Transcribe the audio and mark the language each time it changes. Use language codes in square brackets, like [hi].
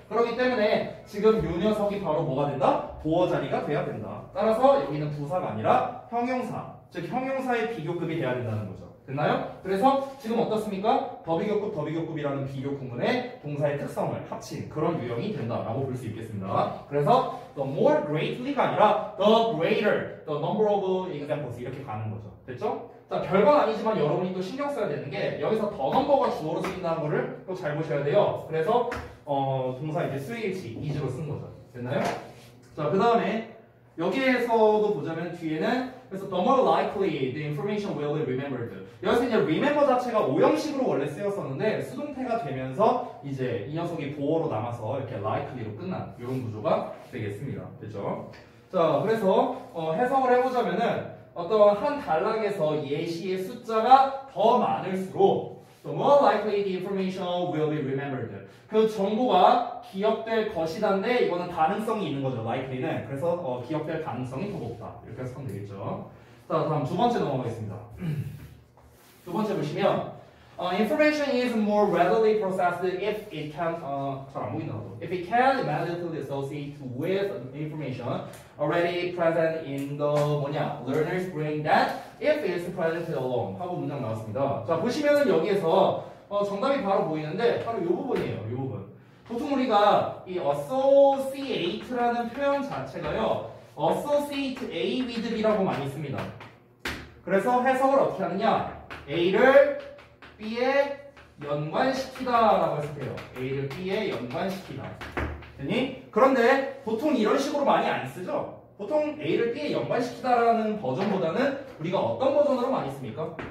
[ko] 그렇기 때문에 지금 이 녀석이 바로 뭐가 된다? 보어 자리가 돼야 된다. 따라서 여기는 부사가 아니라 형용사, 즉 형용사의 비교급이 돼야 된다는 거죠. 됐나요? 그래서 지금 어떻습니까? 더 비교급이라는 비교 구문의 동사의 특성을 합친 그런 유형이 된다라고 볼 수 있겠습니다. 그래서 [en] the more greatly [ko] 가 아니라 [en] the greater, the number of examples [ko] 이렇게 가는 거죠. 됐죠? 자, 별건 아니지만 여러분이 또 신경 써야 되는 게 여기서 the number가 주어로 쓰인다는 거를 또 잘 보셔야 돼요. 그래서 동사 이제 수일치, is로 쓴 거죠. 됐나요? 자, 그 다음에 여기에서도 보자면 뒤에는 그래서 [en] the more likely the information will be remembered. [ko] 여기서 이제 remember 자체가 오형식으로 원래 쓰였었는데 수동태가 되면서 이제 이 녀석이 보어로 남아서 이렇게 likely로 끝난 이런 구조가 되겠습니다. 됐죠? 자, 그래서 해석을 해보자면은 어떤 한 단락에서 예시의 숫자가 더 많을수록 [en] the more likely the information will be remembered. [ko] 그 정보가 기억될 것이다인데 이거는 가능성이 있는 거죠. likely는. 그래서 기억될 가능성이 더 높다. 이렇게 해석하면 되겠죠. 자, 다음 두 번째 넘어가겠습니다. [en] 두 번째 보시면 information is more readily processed if it can [ko] 잘 안 보인다 나도. [en] If it can immediately associate with information already present in the learner's brain than if it's present alone. [ko] 하고 문장 나왔습니다. 자, 보시면은 여기에서 정답이 바로 보이는데 바로 이 부분이에요. 이 부분. 보통 우리가 이 associate라는 표현 자체가요. associate A with B라고 많이 씁니다. 그래서 해석을 어떻게 하느냐? A를 B에 연관시키다라고 해석해요. A를 B에 연관시키다. 됐니? 그런데 보통 이런 식으로 많이 안 쓰죠? 보통 A를 B에 연관시키다라는 버전보다는 우리가 어떤 버전으로 많이 씁니까?